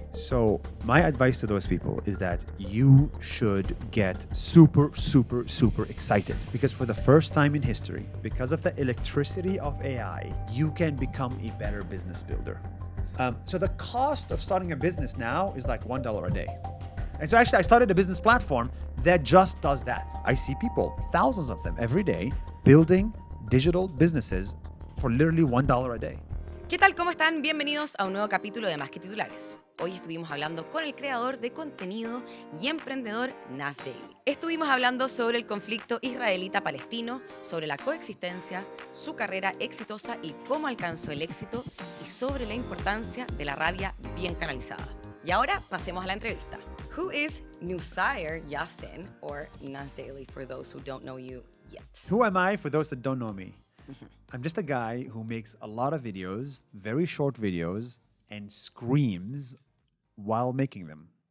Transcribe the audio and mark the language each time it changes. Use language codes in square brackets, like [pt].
[en] So my advice to those people is that you should get super excited, because for the first time in history, because of the electricity of AI, you can become a better business builder. So the cost of starting a business now is like $1 a day. And so actually I started a business platform that just does that. I see people, thousands of them every day, building digital businesses for literally $1 a day. [es] ¿Qué tal? ¿Cómo están? Bienvenidos a un nuevo capítulo de Más Que Titulares. Hoy estuvimos hablando con el creador de contenido y emprendedor Nas Daily. Estuvimos hablando sobre el conflicto israelita-palestino, sobre la coexistencia, su carrera exitosa y cómo alcanzó el éxito, y sobre la importancia de la rabia bien canalizada. Y ahora pasemos a la entrevista. [en] Who is Nuseir Yassin, or Nas Daily, for those who don't know you yet? Who am I for those that don't know me? I'm just a guy who makes a lot of videos, very short videos, and screams while making them.